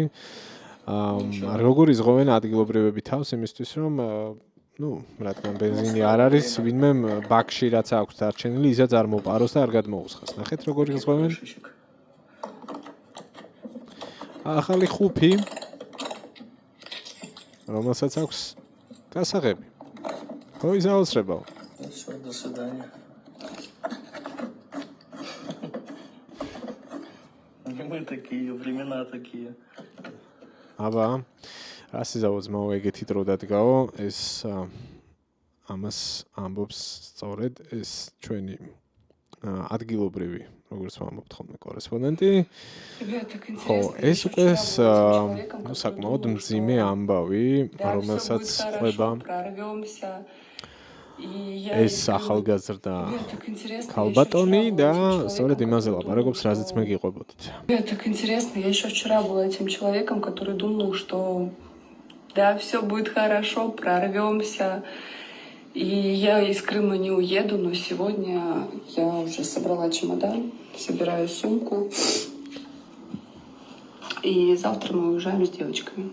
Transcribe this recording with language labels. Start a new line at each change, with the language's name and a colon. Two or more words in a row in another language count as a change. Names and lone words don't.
Georgian: როგორ იზღოვენ ადგილობრივები თავს იმისთვის, რომ რადგან ბენზინი არ არის, ვინმე ბაკში რაც აქვს დარჩენილი, ისაც არ მოპაროს და არ გადმოუსხას. ნახეთ როგორ იზღოვენ. ახალი ხუფი, რომელსაც აქვს გასაღები. ხო, იზაოსრებაო.
Russian: Все, до свидания. Мы такие, времена такие.
Georgian: აბა, რას იზავო ძმაო, ეგეთი დრო დადგაო, ეს ამას ამბობს სწორედ ეს ჩვენი ადგილობრივი, როგორც ვამბობთ ხოლმე კორესპონდენტი. ხო, ეს უკვე საკმაოდ მძიმე ამბავი, რომელსაც ყვება ეს ახალგაზრდა ქალბატონი და სწორედ იმაზე ლაპარაკობს, რაზეც მე გიყვებოდით.
Russian: Мне так интересно, я еще вчера была этим человеком, который думал, что да, все будет хорошо, прорвемся, и я из Крыма не уеду, но сегодня я уже собрала чемодан, собираю сумку, и завтра мы уезжаем с девочками.